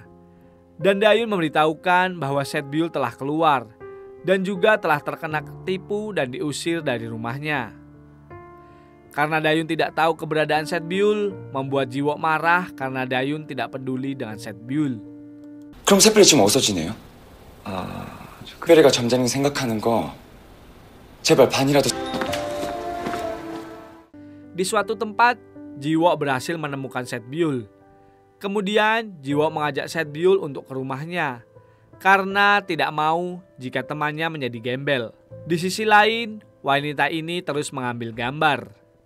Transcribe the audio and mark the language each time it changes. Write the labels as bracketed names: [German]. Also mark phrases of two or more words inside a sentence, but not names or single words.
[Indonesian] Dan Dayun memberitahukan bahwa Setbyul telah keluar dan juga telah terkena tipu dan diusir dari rumahnya. Karena Dayun tidak tahu keberadaan Setbyul, membuat Jiwok marah karena Dayun tidak peduli dengan Setbyul. [Korean] 그럼 샛별이 지금 어디서 지내요? 샛별이가 점잖이 생각하는 거 제발 반이라도. [Indonesian] Di suatu tempat, Jiwok berhasil menemukan Setbyul. Kemudian Jiwok mengajak Setbyul untuk ke rumahnya karena tidak mau jika temannya menjadi gembel. Di sisi lain, wanita ini terus mengambil gambar.